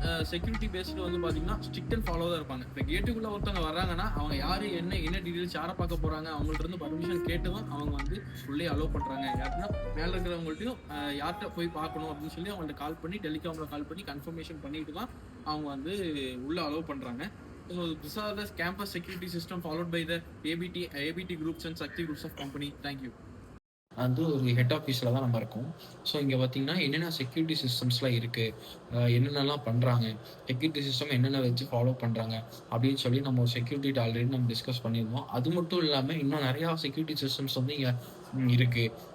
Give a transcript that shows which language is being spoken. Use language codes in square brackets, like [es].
[ta] Security based வந்து பார்த்தீங்கன்னா [en] strict and follow [ta] தான் இருப்பாங்க. இப்போ கேட்டுக்குள்ளே ஒருத்தவங்க வர்றாங்கன்னா அவங்க யார் என்ன டீட்டெயில்ஸ் யாரை பார்க்க போகிறாங்க அவங்கள்ட்ட இருந்து பர்மிஷன் கேட்டு தான் அவங்க வந்து உள்ளே அலோவ் பண்ணுறாங்க. யாருன்னா மேலே இருக்கிறவங்கள்ட்டையும் யார்கிட்ட போய் பார்க்கணும் அப்படின்னு சொல்லி அவங்கள்ட்ட கால் பண்ணி டெலிகாமில் கால் பண்ணி கன்ஃபர்மேஷன் பண்ணிட்டு தான் அவங்க வந்து உள்ளே அலோவ் பண்ணுறாங்க. [en] So these are the campus security system followed by the ABT groups and Sakti groups of company. Thank you. [ta] அது ஒரு ஹெட் ஆஃபீஸில் தான் நம்ம இருக்கோம். ஸோ இங்கே பார்த்தீங்கன்னா என்னென்ன செக்யூரிட்டி சிஸ்டம்ஸ்லாம் இருக்குது, என்னென்னலாம் பண்ணுறாங்க, செக்யூரிட்டி சிஸ்டம் என்னென்ன வச்சு ஃபாலோ பண்ணுறாங்க அப்படின்னு சொல்லி நம்ம ஒரு செக்யூரிட்டி ஆல்ரெடி நம்ம டிஸ்கஸ் பண்ணியிருந்தோம். அது மட்டும் இல்லாமல் இன்னும் நிறையா செக்யூரிட்டி சிஸ்டம்ஸ் வந்து இங்கே இருக்குது.